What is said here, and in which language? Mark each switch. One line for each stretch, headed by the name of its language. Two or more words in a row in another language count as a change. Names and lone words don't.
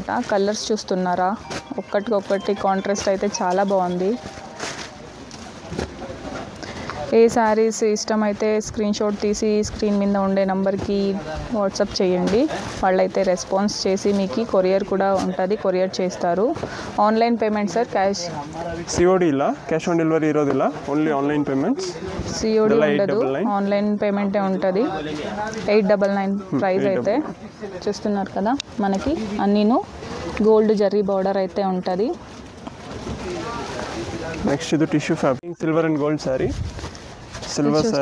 Telugu: కలర్స్ చూస్తున్నారా, ఒక్కటికొక్కటి కాంట్రాస్ట్ అయితే చాలా బాగుంది. ఏ శారీస్ ఇష్టమైతే
English: screen shot
Telugu: తీసి స్క్రీన్ మీద ఉండే నెంబర్కి వాట్సాప్ చేయండి. వాళ్ళైతే రెస్పాన్స్ చేసి మీకు కొరియర్ కూడా ఉంటుంది, కొరియర్ చేస్తారు.
English: online payment sir, cash COD ಇಲ್ಲ, cash on delivery ಇರೋದಿಲ್ಲ, only online payments.
Telugu: COD ఉండదు, ఆన్లైన్ పేమెంటే ఉంటుంది. 899 ప్రైస్ అయితే చూస్తున్నారు కదా మనకి. అన్నీను గోల్డ్ జరీ బార్డర్ అయితే ఉంటుంది.
English: నెక్స్ట్ ఇది tissue fabric silver and gold saree. silver saree